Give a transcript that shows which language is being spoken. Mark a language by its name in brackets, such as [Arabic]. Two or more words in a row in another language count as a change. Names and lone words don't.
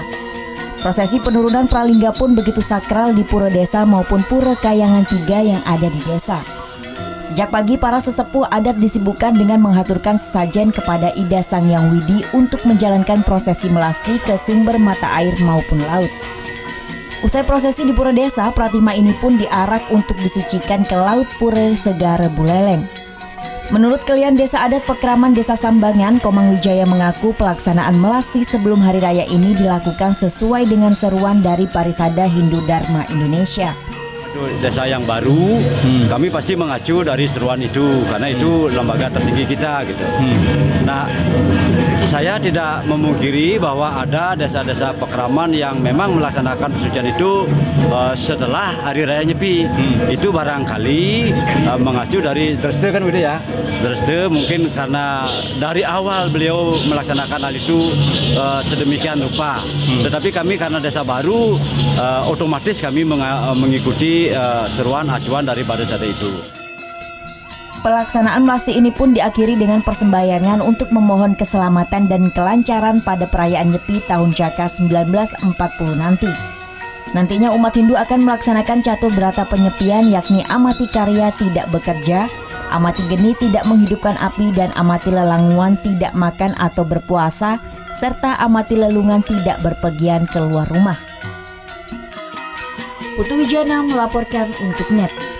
[Indonesian] Prosesi penurunan pralingga pun begitu sakral di pura desa maupun pura Kayangan 3 yang ada di desa. Sejak pagi para sesepuh adat disibukkan dengan menghaturkan sesajen kepada Ida Sang Hyang Widi untuk menjalankan prosesi melasti ke sumber mata air maupun laut. Usai prosesi di pura desa, pratima ini pun diarak untuk disucikan ke laut pura Segara Buleleng. Menurut kelian desa adat Pekraman Desa Sambangan, Komang Wijaya mengaku pelaksanaan melasti sebelum hari raya ini dilakukan sesuai dengan seruan dari Parisada Hindu Dharma Indonesia. Desa yang baru, kami pasti mengacu dari seruan itu, karena itu lembaga tertinggi kita gitu. Nah, saya tidak memungkiri bahwa ada desa-desa Pekraman yang memang melaksanakan persucian itu setelah Hari Raya Nyepi. Itu barangkali mengacu dari Dreste kan gitu ya. Dreste mungkin karena dari awal beliau melaksanakan hal itu sedemikian rupa. Tetapi kami karena desa baru, otomatis kami mengikuti seruan acuan dari Parisada itu. Pelaksanaan melasti ini pun diakhiri dengan persembahyangan untuk memohon keselamatan dan kelancaran pada perayaan Nyepi Tahun Caka 1940 nanti. Nantinya umat Hindu akan melaksanakan catur berata penyepian, yakni amati karya tidak bekerja, amati geni tidak menghidupkan api, dan amati lelanguan tidak makan atau berpuasa, serta amati lelungan tidak berpergian keluar rumah. Putu Wijana melaporkan untuk NET.